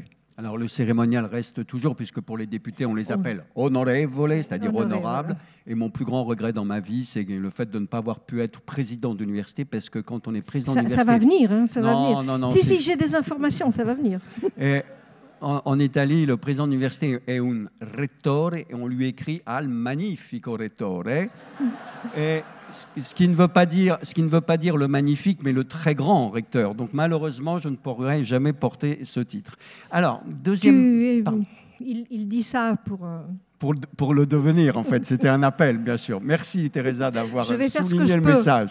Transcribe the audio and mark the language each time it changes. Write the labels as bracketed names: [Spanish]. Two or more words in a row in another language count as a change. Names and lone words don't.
[French] Alors le cérémonial reste toujours, puisque pour les députés, on les appelle onorevole, c'est-à-dire honorables. Et mon plus grand regret dans ma vie, c'est le fait de ne pas avoir pu être président d'université, parce que quand on est président d'université... Ça va venir, hein, ça va venir. Non, si, j'ai des informations, ça va venir. Et en Italie, le président d'université est un rettore, et on lui écrit [Italian] al magnifico rettore. [French] Et ce qui ne veut pas dire le magnifique, mais le très grand recteur. Donc malheureusement, je ne pourrai jamais porter ce titre. Alors, deuxième... Il dit ça pour le devenir, en fait. C'était un appel, bien sûr. Merci, Teresa, d'avoir souligné le message.